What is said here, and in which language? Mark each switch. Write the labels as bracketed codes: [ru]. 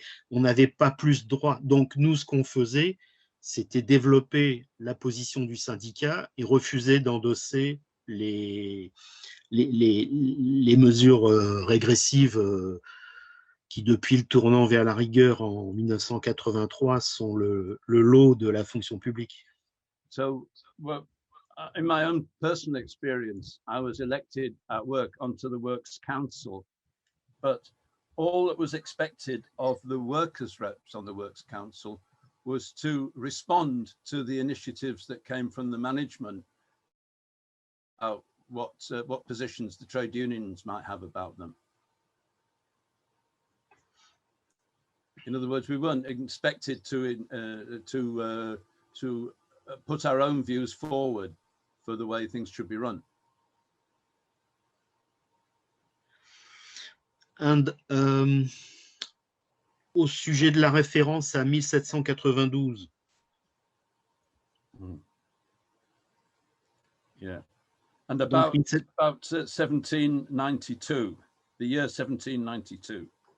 [fr] On n'avait pas plus de droits. Donc nous, ce qu'on faisait, c'était développer la position du syndicat et refuser d'endosser les mesures régressives qui, depuis le tournant vers la rigueur en 1983, sont le lot de la fonction publique. [en] So, well, in my own personal experience, I was elected at work onto the Works Council, but all that was expected of the workers' reps on the Works Council was to respond to the initiatives that came from the management about what positions the trade unions might have about them. In other words, we weren't expected to put our own views forward for the way things should be run. [fr] And au sujet de la référence à 1792. [en] Yeah. And about 1792, the year 1792.